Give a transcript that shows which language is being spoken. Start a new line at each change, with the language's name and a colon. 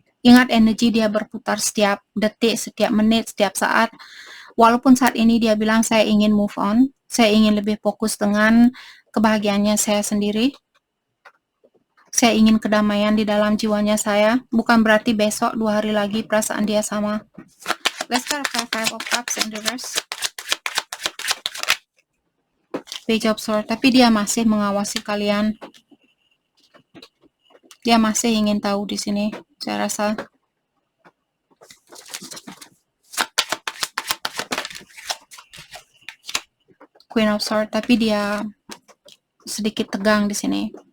Indonesian: Ingat, energi dia berputar setiap detik, setiap menit, setiap saat. Walaupun saat ini dia bilang saya ingin move on, saya ingin lebih fokus dengan kebahagiaannya saya sendiri. Saya ingin kedamaian di dalam jiwanya saya. Bukan berarti besok 2 hari lagi perasaan dia sama.
English: Let's clarify Five of Cups in reverse. Page of Swords.
Indonesian: Tapi dia masih mengawasi kalian. Dia masih ingin tahu di sini. Saya rasa. Queen of Swords, tapi dia sedikit tegang di sini.